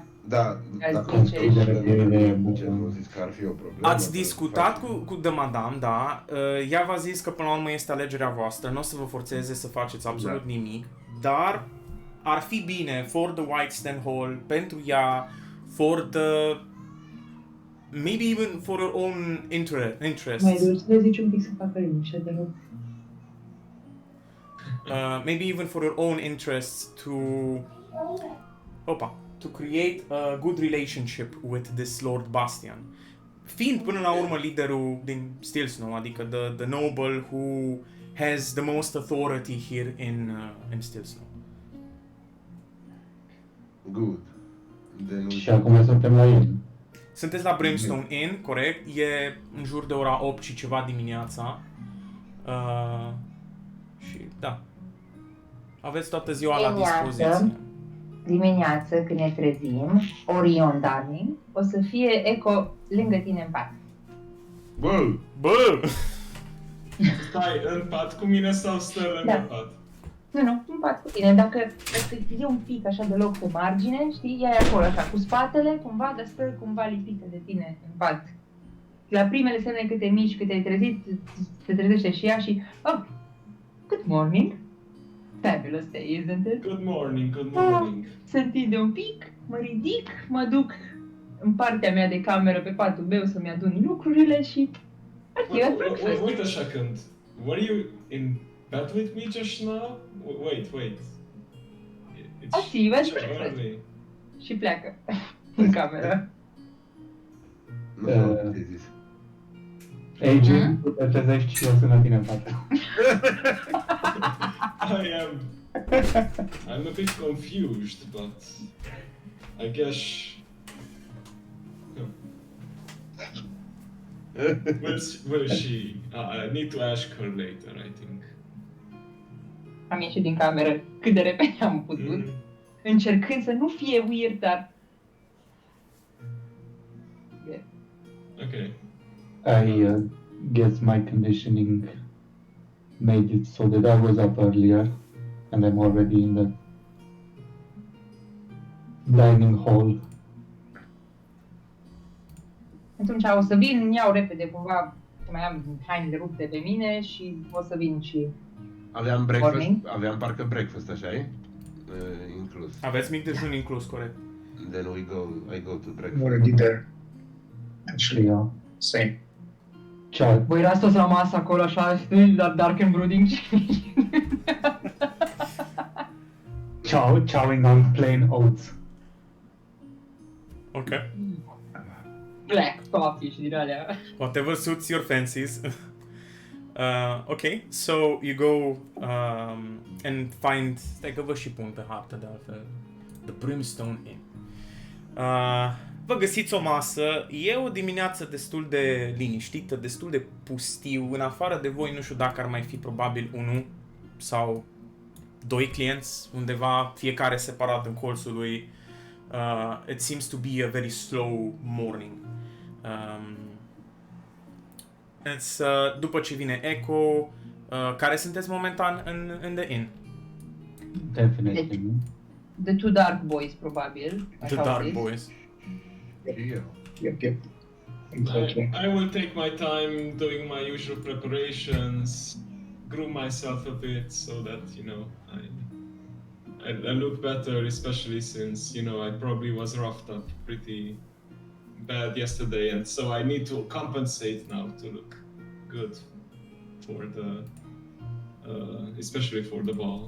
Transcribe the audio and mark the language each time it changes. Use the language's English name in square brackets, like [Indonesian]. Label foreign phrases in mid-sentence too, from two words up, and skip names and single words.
[Romanian] Da, Azi dacă zice nu zis că ar fi o problemă. Ați discutat cu The Madame, da, ea v-a zis că până la urmă este alegerea voastră, nu o să vă forțeze să faceți absolut nimic, dar ar fi bine [English] for the White Stand Hall, [Romanian] pentru ea, [English] for the... maybe even for your own interests. [Romanian] mai dulce, le zici un pic să facă liniște, te rog. [English] Maybe even for your own interests to create a good relationship with this Lord Bastian. [Romanian] Fiind până la urmă liderul din Steel Snow, adică [English] the noble who has the most authority here in Steel Snow. Good. [Romanian] Și acum suntem la el. Sunteți la Brimstone Inn, corect? E în jur de ora 8 și ceva dimineața. Și da. Aveți toată ziua la dispoziție. Dimineață, când ne trezim, Orion, darling, o să fie Eco lângă tine în pat. Bă! Stai în pat cu mine sau stă lângă pat? Nu, în pat cu tine. Dacă e un pic așa de loc pe margine, știi, ea e acolo așa, cu spatele, cumva, dar stă cumva lipită de tine în pat. La primele semne cât te miști, cât te-ai trezit, se trezește și ea și... [English] Oh, good morning! Fabulous day, isn't it? Good morning. [Romanian] Se întinde un pic, mă ridic, mă duc în partea mea de cameră pe patul meu să-mi adun lucrurile și... [English] Wait a second. Were you in bed with me just now? Wait. I see you at so breakfast. early. [Romanian] Și pleacă în cameră. Nu știu ce zis. Agent, tu te trezești și eu sunt la tine în față. [English] I'm a bit confused, but I guess. Will she? I need to ask her later, I think. [Romanian] Am ieșit din cameră cât de repede am putut, încercând să nu fie weird, dar... [English] Okay. I guess my conditioning made it so that I was up earlier and I'm already in the dining hall. [Romanian] Atunci o să vin, iau repede cumva, că mai am hainele rupte pe mine și o să vin și... Aveam parcă breakfast, așa-i? Inclus. Aveți mic dejun inclus, corect. [English] Then I go to breakfast. Already there. Actually, Yeah. same. [Italian] Ciao. [Romanian] Voi erați toți la masă acolo așa, dar [English] dark and brooding [Romanian] și... [English] Chowing on plain oats. Ok. Black coffee [Romanian] și din alea. [English] Whatever suits your fancies. Okay, so you go and find... [Romanian] Stai că vă și pun pe hartă de altfel. [English] The Brimstone Inn. [Romanian] Vă găsiți o masă, e o dimineață destul de liniștită, destul de pustiu. În afară de voi, nu știu dacă ar mai fi probabil unul sau doi clienți undeva, fiecare separat în colțul lui. [English] It seems to be a very slow morning. [Romanian] După ce vine Echo, care sunteți momentan în [English] the inn? Definitely. The two dark boys, probabil. The Dark Boys. Yep. Exactly. I will take my time doing my usual preparations, groom myself a bit so that, you know, I look better, especially since, you know, I probably was roughed up pretty bad yesterday, and so I need to compensate now to look good for the, especially for the ball.